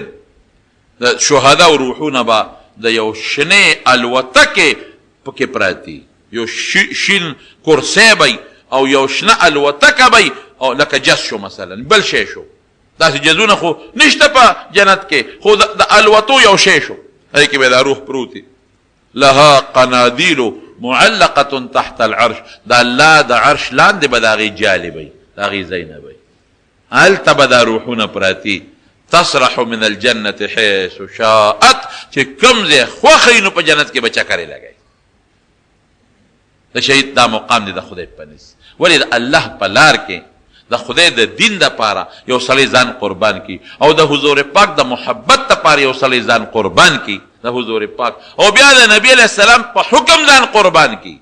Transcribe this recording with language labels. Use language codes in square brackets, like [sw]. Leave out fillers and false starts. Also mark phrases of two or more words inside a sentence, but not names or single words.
[ps] د شهداو روحونه به د یو شنې الوتکې پکې پراتی، یو شین کرسی به او یو شنه الوتکه به، او لکه جس شو مثلا بل شی شو. داسې جزونه خو نشته په جنت کې، خو د الوتو یو شی شو، هغې کې به دا روح پروتي. [ar] لها قنادیل معلقه تحت العرش. [ps] د الله د عرش لاندې به د هغې جالې به د هغې ځای نه به هلته به دا روحونه پراتی. [ar] تصرح من الجنة حيث شاءت. [ps] چې کوم ځای خوښوي نو په جنت کې به چکرې لګوي. د شهید دا مقام دی د خدای په نس. ولې د الله په لار کې د خدای د دین دپاره یو سړی ځان قربان کی، او د حضور پاک د محبت دپاره یو سړی ځان قربان کی د حضور پاک، او بیا د نبی [ar] علیہ السلام [ps] په حکم ځان قربان کی.